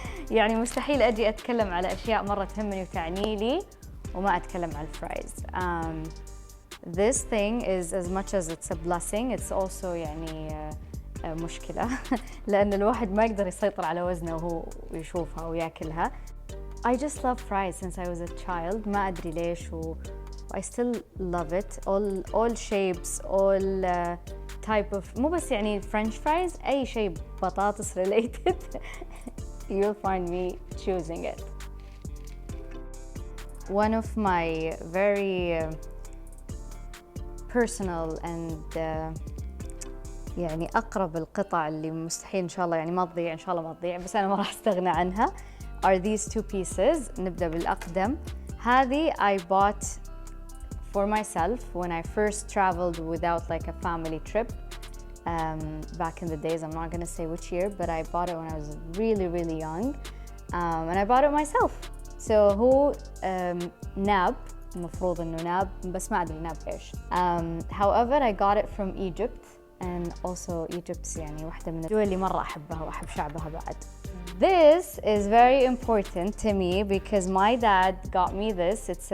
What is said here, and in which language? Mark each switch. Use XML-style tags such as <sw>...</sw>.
<ar>يعني مستحيل أجي أتكلم على أشياء مرة تهمني وتعني لي وما أتكلم على الفرايز.</ar> <en>This thing is as much as it's a blessing, it's also</en> <ar>يعني مشكلة لأن الواحد ما يقدر يسيطر على وزنه وهو يشوفها وياكلها.</ar> <en>I just love fries since I was a child.</en> <ar>ما أدري ليش</ar> <en>I still love it. All shapes, all type of</en> <ar>مو بس يعني</ar> <en>French fries,</en> <ar>أي شيء بطاطس</ar> <en>related you'll find me choosing it. One of my very personal and</en> <ar>يعني أقرب القطع اللي مستحيل إن شاء الله يعني ما تضيع إن شاء الله ما تضيع بس أنا ما راح أستغنى عنها</ar> <en>are these two pieces.</en> <ar>نبدأ بالأقدم.</ar> <en>هذه I bought for myself when I first traveled without like a family trip back in the days. I'm not gonna say which year, but I bought it when I was really young and I bought it myself.</en> <ar>So هو ناب المفروض إنه ناب بس ما أدري ناب إيش.</ar> <en>However I got it from Egypt and also Egypt</en> <ar>يعني واحدة من الدول اللي مرة أحبها وأحب شعبها بعد.</ar> <en>This is very important to me because my dad got me this.</en>